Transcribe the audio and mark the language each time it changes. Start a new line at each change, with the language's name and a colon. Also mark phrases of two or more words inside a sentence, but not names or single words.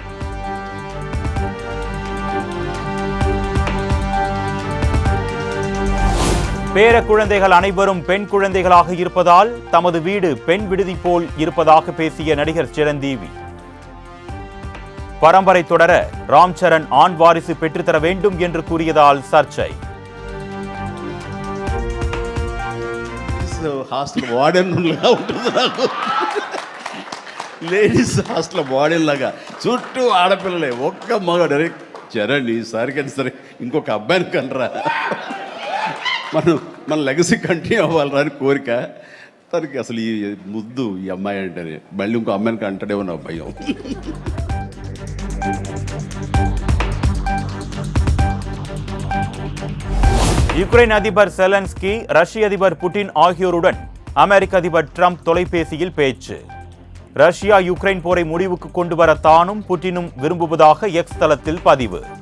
Tamil: பேர குழந்தைகள் அனைவரும் பெண் குழந்தைகளாக இருப்பதால் தமது வீடு பெண் விடுதி போல் இருப்பதாக பேசிய நடிகர் சிரஞ்சீவி. பரம்பரை தொடர ராம் சரண் ஆண் வாரிசு பெற்றுத்தர வேண்டும் என்று கூறியதால் சர்ச்சை.
English: hostel warden
Telugu: లాగా ఉంటుంది నాకు.
English: ladies hostel warden
Telugu: లాగా చుట్టూ ఆడపిల్లలే, ఒక్క మగాడు. చరణ్ ఈసారికి సరే ఇంకొక అబ్బాయిని కనరా, మన
English: legacy continue
Telugu: అవ్వాలరా అని కోరిక తనకి. అసలు ఈ ముద్దు ఈ అమ్మాయి అంటే మళ్ళీ ఇంకో అమ్మాయిని కంటాడేమో నా భయం.
Tamil: யுக்ரைன் அதிபர் செலன்ஸ்கி, ரஷ்ய அதிபர் புட்டின் ஆகியோருடன் அமெரிக்க அதிபர் ட்ரம்ப் தொலைபேசியில் பேச்சு. ரஷ்யா யுக்ரைன் போரை முடிவுக்கு கொண்டு வர தானும் புட்டினும் விரும்புவதாக எக்ஸ் தளத்தில் பதிவு.